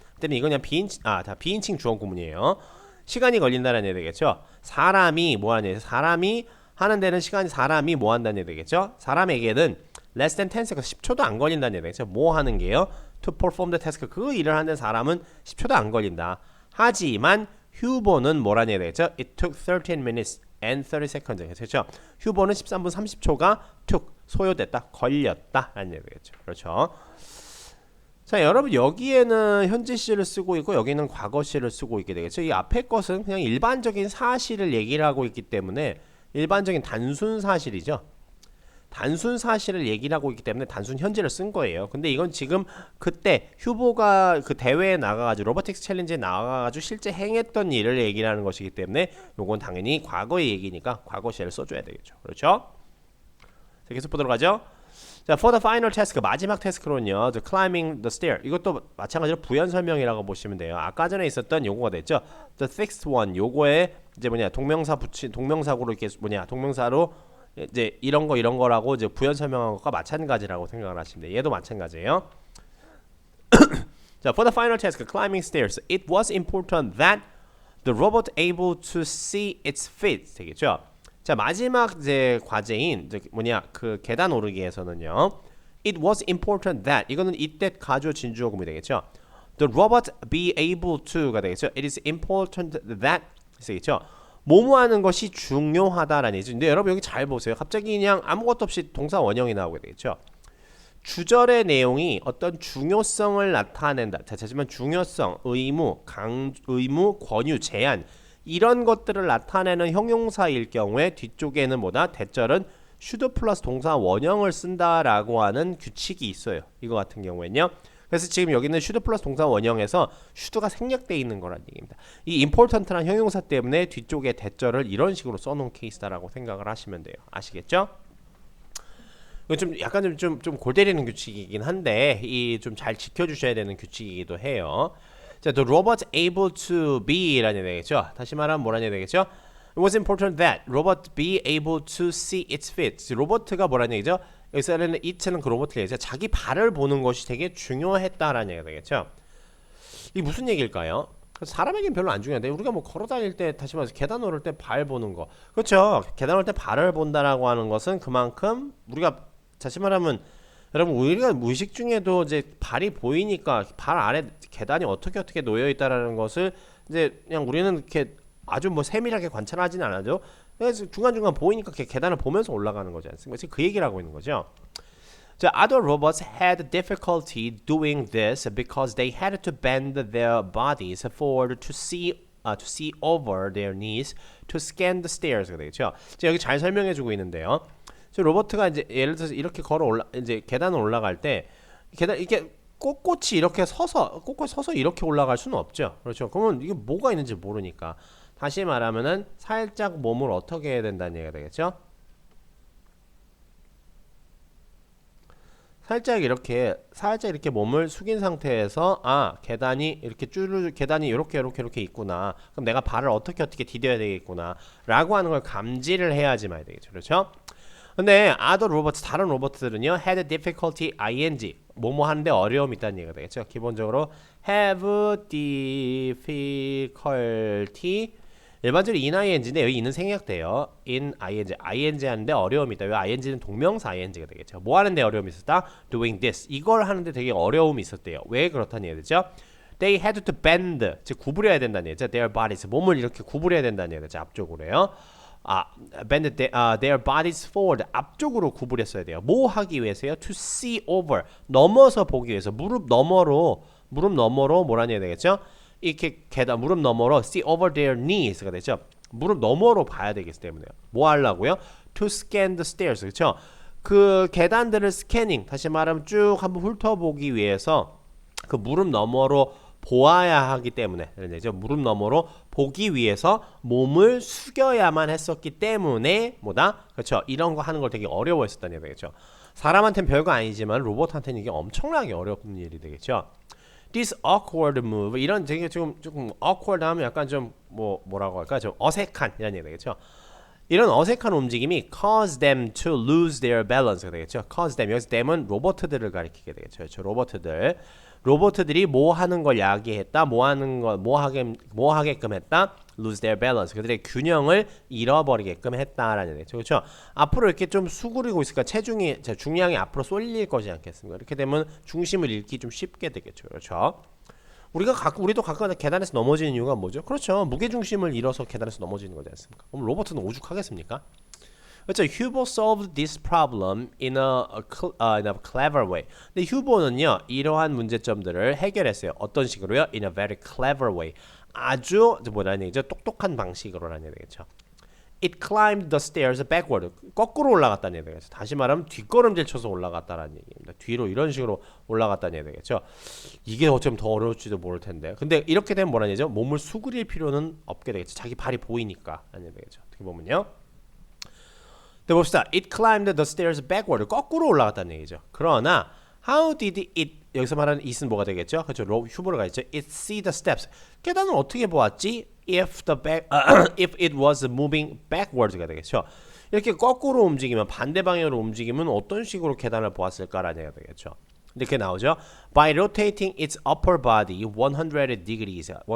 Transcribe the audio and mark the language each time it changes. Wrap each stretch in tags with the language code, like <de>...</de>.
<ko>때문에 이건 그냥 비인칭 주어 구문이에요. 시간이 걸린다는 얘기 되겠죠? 사람이 뭐 하냐? 사람이 하는 데는 시간이 사람이 뭐 한다는 얘기 되겠죠? 사람에게는</ko> <en>less than 10 seconds</en> <ko>10초도 안 걸린다는 얘기 되겠죠? 뭐 하는 게요?</ko> <en>To perform the task</en> <ko>그 일을 하는 사람은 10초도 안 걸린다. 하지만 휴보는 뭐라는 얘기 되겠죠?</ko> <en>It took 13 minutes and 30 seconds</en> <ko>그렇죠? 휴보는 13분 30초가 took 소요됐다, 걸렸다 라는 얘기 되겠죠. 그렇죠? 자, 여러분 여기에는 현재 시를 쓰고 있고 여기는 과거 시를 쓰고 있게 되겠죠. 이 앞에 것은 그냥 일반적인 사실을 얘기를 하고 있기 때문에 일반적인 단순 사실이죠. 단순 사실을 얘기를 하고 있기 때문에 단순 현재를 쓴 거예요. 근데 이건 지금 그때 휴보가 그 대회에 나가가지고 로보틱스 챌린지에 나가가지고 실제 행했던 일을 얘기를 하는 것이기 때문에 요건 당연히 과거의 얘기니까 과거 시를 써줘야 되겠죠. 그렇죠? 자, 계속 보도록 하죠. 자,</ko> <en>for the final task</en> <ko>마지막 태스크로는요,</ko> <en>the climbing the stair</en> <ko>이것도 마찬가지로 부연 설명이라고 보시면 돼요. 아까 전에 있었던 요거가 됐죠.</ko> <en>The sixth one</en> <ko>요거에 이제 동명사구로 이렇게 동명사로 이제 이런 거라고 이제 부연 설명한 것과 마찬가지라고 생각을 하시면 돼요. 얘도 마찬가지예요.</ko> <en>자, for the final task, climbing stairs, it was important that the robot able to see its feet</en> <ko>되겠죠. 자, 마지막 이제 과제인 그 계단 오르기에서는요.</ko> <en>It was important that</en> <ko>이거는 이때 가주어 진주어구문이 되겠죠.</ko> <en>The robot be able to가</en> <ko>되겠죠.</ko> <en>It is important that 되겠죠.</en> <ko>뭐뭐 하는 것이 중요하다라는 얘기죠. 근데 여러분 여기 잘 보세요. 갑자기 그냥 아무것도 없이 동사 원형이 나오게 되겠죠. 주절의 내용이 어떤 중요성을 나타낸다. 자, 하지만 중요성, 의무, 의무, 권유, 제한 이런 것들을 나타내는 형용사일 경우에 뒤쪽에는 뭐다? 대절은 should 플러스 동사 원형을 쓴다라고 하는 규칙이 있어요. 이거 같은 경우에는요. 그래서 지금 여기는 should 플러스 동사 원형에서 should가 생략되어 있는 거란 얘기입니다. 이 important란 형용사 때문에 뒤쪽에 대절을 이런 식으로 써놓은 케이스다라고 생각을 하시면 돼요. 아시겠죠? 이건 좀 약간 좀 골 때리는 규칙이긴 한데 이 좀 잘 지켜주셔야 되는 규칙이기도 해요.</ko> <en>자, the robot able to be라는</en> <ko>되겠죠. 다시 말하면 뭐라는 되겠죠.</ko> <en>It was important that robot be able to see its feet.</en> <ko>로버트가 뭐라는 얘기죠? 여기서는 it는 그 로버트를 얘기죠. 자기 발을 보는 것이 되게 중요했다라는 얘기가 되겠죠. 이게 무슨 얘기일까요? 사람에겐 별로 안 중요한데 우리가 뭐 걸어 다닐 때 다시 말해서 계단 오를 때 발 보는 거 그렇죠. 계단 오를 때 발을 본다라고 하는 것은 그만큼 우리가 다시 말하면 여러분 우리가 무의식 중에도 이제 발이 보이니까 발 아래 계단이 어떻게 놓여 있다라는 것을 이제 그냥 우리는 이렇게 아주 뭐 세밀하게 관찰하지는 않아죠. 그래서 중간중간 보이니까 계단을 보면서 올라가는 거지 않습니까? 지금 그 얘기를 하고 있는 거죠.</ko> <en>자, other robots had difficulty doing this because they had to bend their bodies forward to see over their knees to scan the stairs가</en> <ko>되겠죠. 자, 여기 잘 설명해주고 있는데요. 로버트가 이제 예를 들어서 이렇게 이제 계단을 올라갈 때 계단 이렇게 꼿꼿이 이렇게 서서 이렇게 올라갈 수는 없죠. 그렇죠. 그러면 이게 뭐가 있는지 모르니까 다시 말하면은 살짝 몸을 어떻게 해야 된다는 얘기가 되겠죠. 살짝 이렇게 몸을 숙인 상태에서 계단이 이렇게 계단이 이렇게 있구나. 그럼 내가 발을 어떻게 디뎌야 되겠구나라고 하는 걸 감지를 해야지 말이 되겠죠. 그렇죠? 근데</ko> <en>other robots</en> <ko>다른 로봇들은요</ko> <en>had difficulty ing</en> <ko>뭐뭐 하는데 어려움이 있다는 얘기가 되겠죠. 기본적으로</ko> <en>have difficulty</en> <ko>일반적으로 in ing인데 여기 in은 생략돼요. in ing 하는데 어려움이 있다. 왜 ing는 동명사 ing가 되겠죠. 뭐 하는데 어려움이 있었다?</ko> <en>doing this</en> <ko>이걸 하는데 되게 어려움이 있었대요. 왜 그렇다는 얘기죠?</ko> <en>They had to bend</en> <ko>즉 구부려야 된다는 얘기죠.</ko> <en>Their bodies</en> <ko>몸을 이렇게 구부려야 된다는 얘기죠. 앞쪽으로요.</ko> <en>bend their bodies forward</en> <ko>앞쪽으로 구부렸어야 돼요. 뭐 하기 위해서요?</ko> <en>To see over</en> <ko>넘어서 보기 위해서 무릎 너머로 뭐라는 얘기 되겠죠? 이렇게 계단 무릎 너머로</ko> <en>see over their knees</en> <ko>가 되죠. 무릎 너머로 봐야 되기 때문에요. 뭐 하려고요?</ko> <en>To scan the stairs</en> <ko>그렇죠? 그 계단들을 스캐닝 다시 말하면 쭉 한번 훑어보기 위해서 그 무릎 너머로 보아야 하기 때문에 무릎 너머로 보기 위해서 몸을 숙여야만 했었기 때문에 뭐다? 그렇죠. 이런 거 하는 걸 되게 어려워했었다는 얘기죠. 사람한테는 별거 아니지만 로봇한테는 이게 엄청나게 어려운 일이 되겠죠.</ko> <en>This awkward move</en> <ko>이런 되게 조금 awkward 하면 약간 좀 뭐라고 할까? 좀 어색한 이런 얘기 되겠죠. 이런 어색한 움직임이</ko> <en>cause them to lose their balance가</en> <ko>되겠죠.</ko> <en>cause them</en> <ko>여기서 them은 로봇들을 가리키게 되겠죠. 그렇죠? 로봇들이 뭐 하는 걸 야기했다, 뭐 하게끔 했다,</ko> <en>lose their balance.</en> <ko>그들의 균형을 잃어버리게끔 했다라는 얘기죠. 그렇죠? 앞으로 이렇게 좀 수그리고 있으니까 중량이 앞으로 쏠릴 거지 않겠습니까? 이렇게 되면 중심을 잃기 좀 쉽게 되겠죠. 그렇죠? 우리도 가끔 계단에서 넘어지는 이유가 뭐죠? 그렇죠. 무게 중심을 잃어서 계단에서 넘어지는 거지 않습니까? 그럼 로봇은 오죽하겠습니까? 그렇죠.</ko> <en>Hubo solved this problem in a clever way.</en> <ko>근데 휴보는요 이러한 문제점들을 해결했어요. 어떤 식으로요?</ko> <en>In a very clever way.</en> <ko>아주 뭐라는 얘기죠? 똑똑한 방식으로라는 얘기죠.</ko> <en>It climbed the stairs backward.</en> <ko>거꾸로 올라갔다는 얘기죠. 다시 말하면 뒷걸음질 쳐서 올라갔다는 얘기입니다. 뒤로 이런 식으로 올라갔다는 얘기죠. 이게 어쩌면 더 어려울지도 모를 텐데. 근데 이렇게 되면 뭐라는 얘기죠? 몸을 수그릴 필요는 없게 되겠죠. 자기 발이 보이니까 하는 얘기죠. 어떻게 보면요. 네, 봅시다.</ko> <en>It climbed the stairs backward.</en> <ko>거꾸로 올라갔다는 얘기죠. 그러나</ko> <en>how did it</en> <ko>여기서 말하는 it은 뭐가 되겠죠? 그렇죠. 휴보를 가있죠.</ko> <en>It see the steps.</en> <ko>계단을 어떻게 보았지?</ko> <en>If it was moving backwards가</en> <ko>되겠죠. 이렇게 거꾸로 움직이면 반대 방향으로 움직이면 어떤 식으로 계단을 보았을까라는 얘기가 되겠죠. 이렇게 나오죠.</ko> <en>By rotating its upper body 100 degrees.</en>